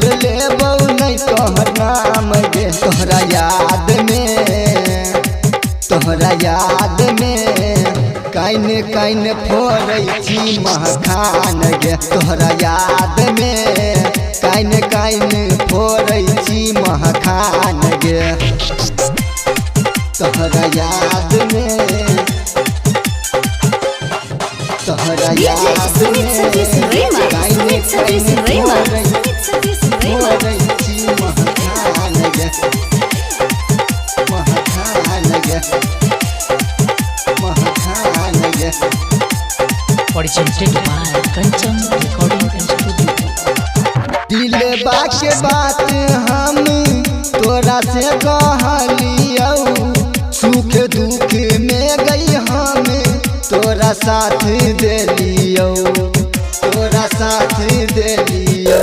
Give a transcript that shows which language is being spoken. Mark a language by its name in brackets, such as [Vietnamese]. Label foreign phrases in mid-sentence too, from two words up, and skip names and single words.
[Maithili] लेबौ नहीं तोहर नाम गे तोहरा याद में, तोहरा याद में काइन काइन फोड़ै छी महखान गे तोहरा याद में काइन काइन फोड़ै छी महखान गे तोहरा याद में, तोहरा DJ याद Sumit Satish Rema, Sumit Satish Rema, Sumit Satish Rema. फोड़ै छी महखान गे महखान गे महखान गे। [English] Presented by Kanchan Recording Studio. [Maithili] दिल के बात हम तोरा से कहलियौ, सुख दुख में गई हम तोरा साथ देलियौ, तोरा साथ देलियौ।